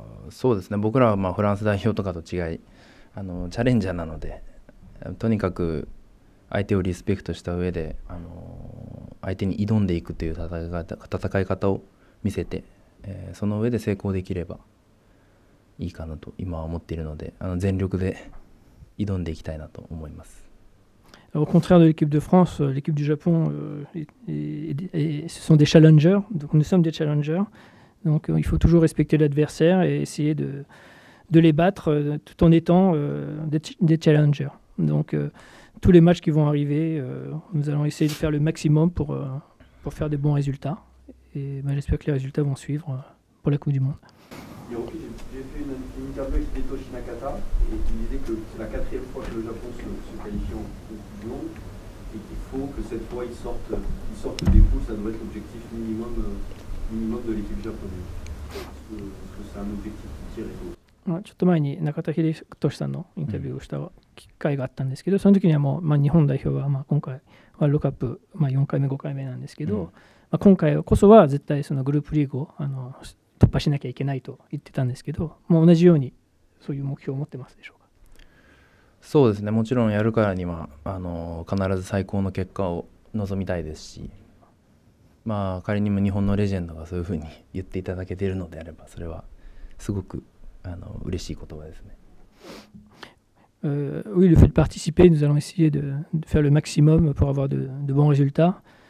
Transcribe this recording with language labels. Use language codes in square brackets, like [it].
[ja] そうですね、僕らはフランス代表とかと違いチャレンジャーなので、とにかく相手をリスペクトした上で相手に挑んでいくという戦い方を見せて、その上で成功できればいいかなと今は思っているので、全力で挑んでいきたいなと思います。 [fr] Au contraire de l'équipe de France, l'équipe du Japon, ce sont des challengers. Donc nous sommes des challengers. Donc il faut toujours respecter l'adversaire et essayer de les battre tout en étant des challengers. Donc tous les matchs qui vont arriver, nous allons essayer de faire le maximum pour faire des bons résultats. Et j'espère que les résultats vont suivre pour la Coupe du Monde. J'ai fait une interview avec Hitoshi Nakata et il disait que c'est la 4e fois que le Japon se qualifie en Coupe du Monde et qu'il faut que cette fois ils sortent des poules, ça doit être l'objectif minimum de l'équipe japonaise. Est-ce que c'est un objectif qui tire et tout? [ja] ちょっと前に中田英寿さんのインタビューをした機会があったんですけど、その時にはもう、日本代表は今回ワールドカップ、4回目5回目なんですけど、今回こそは絶対そのグループリーグを突破しなきゃいけないと言ってたんですけど、もう同じようにそういう目標を持ってますでしょうか？そうですね、もちろんやるからには必ず最高の結果を望みたいですし、仮にも日本のレジェンドがそういうふうに言っていただけているのであれば、それはすごく嬉しい言葉ですね。 [fr] Oui, le fait de participer, nous allons essayer de faire le maximum pour avoir de bons résultats.